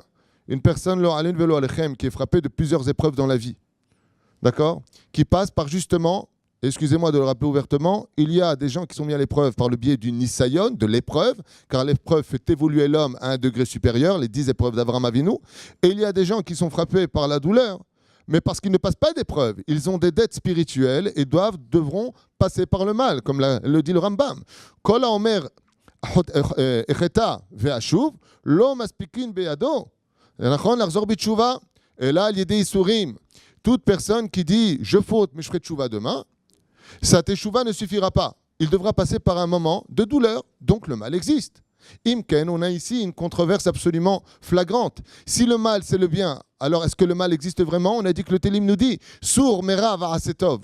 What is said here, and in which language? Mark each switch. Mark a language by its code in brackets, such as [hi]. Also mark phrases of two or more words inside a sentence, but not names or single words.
[fr] Une personne, qui est frappée de plusieurs épreuves dans la vie, d'accord, qui passe par justement, excusez-moi de le rappeler ouvertement, il y a des gens qui sont mis à l'épreuve par le biais du Nisayon, de l'épreuve, car l'épreuve fait évoluer l'homme à un degré supérieur, les 10 épreuves d'Abraham Avinu, et il y a des gens qui sont frappés par la douleur, mais parce qu'ils ne passent pas d'épreuves. Ils ont des dettes spirituelles et devront passer par le mal, comme le dit le Rambam. [he] כל האומר אחטא ואשוב, לא מספיקין בידו. [fr] Et là, il y a des isurim. Toute personne qui dit « je faute, mais je ferai tchouva demain », sa teshuva ne suffira pas. Il devra passer par un moment de douleur, donc le mal existe. Imken, on a ici une controverse absolument flagrante. Si le mal, c'est le bien, alors est-ce que le mal existe vraiment? On a dit que le Télim nous dit « [he] סור מרע ועשה טוב ».